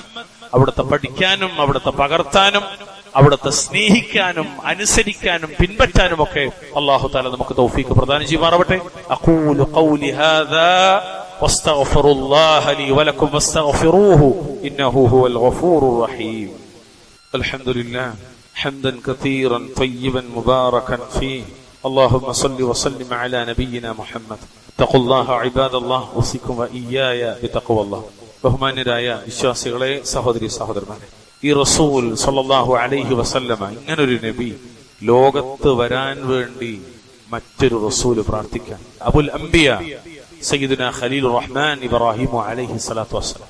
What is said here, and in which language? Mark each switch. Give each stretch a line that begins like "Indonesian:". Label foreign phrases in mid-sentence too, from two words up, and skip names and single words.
Malayalam: അവിടുത്തെ പഠിക്കാനും അവിടുത്തെ പകർത്താനും അവിടുത്തെ സ്നേഹിക്കാനും അനുസരിക്കാനും പിൻപറ്റാനും ഒക്കെ അല്ലാഹു തആല നമുക്ക് തൗഫീഖ് പ്രദാനം ചെയ്യുമാറാവട്ടെ.
Arabic: أقول قولي هذا وأستغفر الله لي ولكم واستغفروه إنه هو الغفور الرحيم. الحمد لله حمدا كثيرا طيبا مباركا فيه. اللهم صل وسلم على نبينا محمد. اتقوا الله عباد الله. اوصيكم واياي بتقوى الله.
Malayalam: ബഹുമാന്യരായ വിശ്വാസികളെ, സഹോദരി സഹോദരന്മാരെ, ഈ റസൂൽ
Arabic: صلى الله عليه وسلم
Malayalam: ഇങ്ങനൊരു നബി ലോകത്ത് വരാൻ വേണ്ടി മറ്റൊരു റസൂൽ പ്രാർത്ഥിക്കാൻ.
Arabic: أبو الأنبياء سيدنا خليل الرحمن إبراهيم عليه الصلاة والسلام.